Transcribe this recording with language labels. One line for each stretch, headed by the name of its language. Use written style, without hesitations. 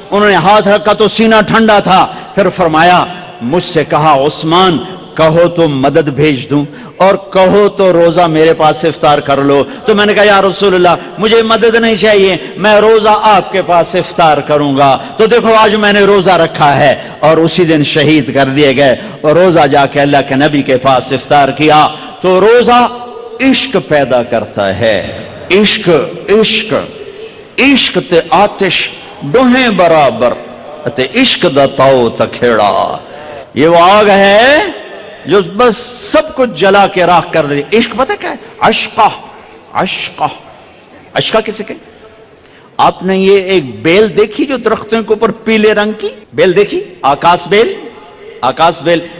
Urdu: انہوں نے ہاتھ رکھا تو سینہ ٹھنڈا تھا. پھر فرمایا, مجھ سے کہا عثمان کہو تو مدد بھیج دوں, اور کہو تو روزہ میرے پاس افطار کر لو. تو میں نے کہا یا رسول اللہ مجھے مدد نہیں چاہیے, میں روزہ آپ کے پاس افطار کروں گا. تو دیکھو آج میں نے روزہ رکھا ہے, اور اسی دن شہید کر دیے گئے, اور روزہ جا کے اللہ کے نبی کے پاس افطار کیا. تو روزہ عشق پیدا کرتا ہے.
Punjabi: عشق تے آتش ڈوہیں برابر, تے عشق دا تاؤ تکھیڑا.
Urdu: یہ وہ آگ ہے جو بس سب کچھ جلا کے راکھ کر دے. عشق پتہ کیا ہے؟ عشقہ کسے کہ آپ نے یہ ایک بیل دیکھی جو درختوں کے اوپر پیلے رنگ کی بیل دیکھی, آکاش بیل.